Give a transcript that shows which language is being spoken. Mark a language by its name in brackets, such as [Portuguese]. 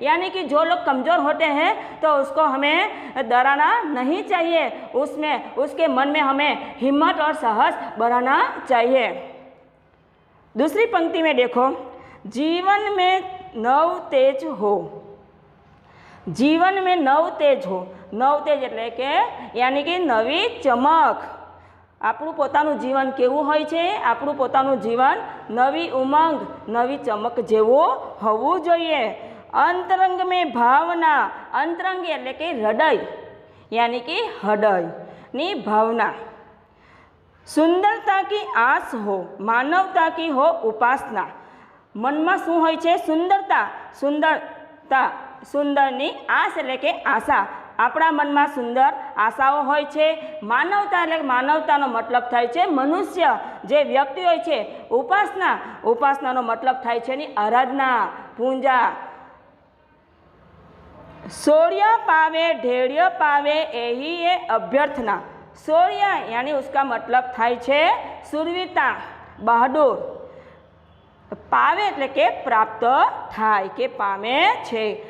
[Hindi] यानी कि जो लोग कमज़ोर होते हैं तो उसको हमें डराना नहीं चाहिए, उसमें उसके मन में हमें हिम्मत और साहस बढ़ाना चाहिए। दूसरी पंक्ति में देखो, जीवन में नव तेज हो। जीवन में नव तेज हो। नव तेज [Gujarati] एटले के [Hindi] यानी कि नवी चमक। [Gujarati] આપણું પોતાનું જીવન કેવું હોય છે? આપણું પોતાનું જીવન નવી ઉમંગ, નવી ચમક જેવું હોવું જોઈએ। [Hindi] अंतरंग में भावना, अंतरंग [Gujarati] એટલે કે હૃદય [Hindi] यानी कि [Gujarati] હૃદયની [Hindi] भावना। सुंदरता की आस हो, मानवता की हो उपासना। [Gujarati] મનમાં શું હોય છે? સુંદરતા, સુંદરતા, સુંદરની આસ એટલે કે આશા, આપણા મનમાં સુંદર આશાઓ હોય છે। માનવતા એટલે માનવતાનો મતલબ થાય છે મનુષ્ય જે વ્યક્તિ હોય છે। ઉપાસના, ઉપાસનાનો મતલબ થાય છે એની આરાધના, પૂજા। [Hindi] शौर्य पावे ढेर्य पावे यही है अभ्यर्थना। शौर्य यानी उसका मतलब [Gujarati] थाय छे [Hindi] शूरवीरता, बहादुर। [Gujarati] पावे एटले के प्राप्त थाय के पामे छे।